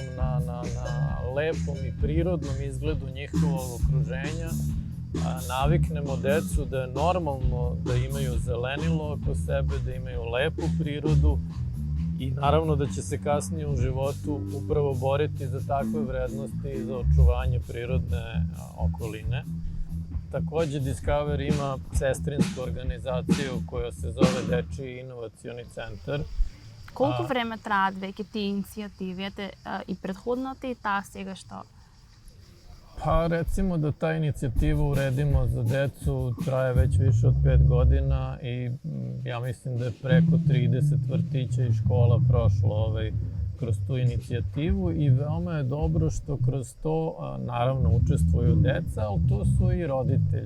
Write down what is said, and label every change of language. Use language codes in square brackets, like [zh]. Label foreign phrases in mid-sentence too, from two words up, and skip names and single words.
[sr] na lepom i prirodnom izgledu njihovog okruženja, naviknemo decu da je normalno da imaju zelenilo oko sebe, da imaju lepu prirodu i naravno da će se kasnije u životu upravo boriti za takve vrednosti i za očuvanje prirodne okoline. Takođe, Discover ima sestrinsku organizaciju koja se zove Dečiji inovacioni centar. [mk] Колку време траат веќе тие иницијативи, и предходната и таа сегашна? [sr] Pa recimo da ta inicijativa Uredimo za decu traje već više od 5 godina i ja mislim da je preko 30 vrtića i škola prošlo kroz tu inicijativu i veoma je dobro što kroz to naravno učestvuju deca, ali tu su i roditelji.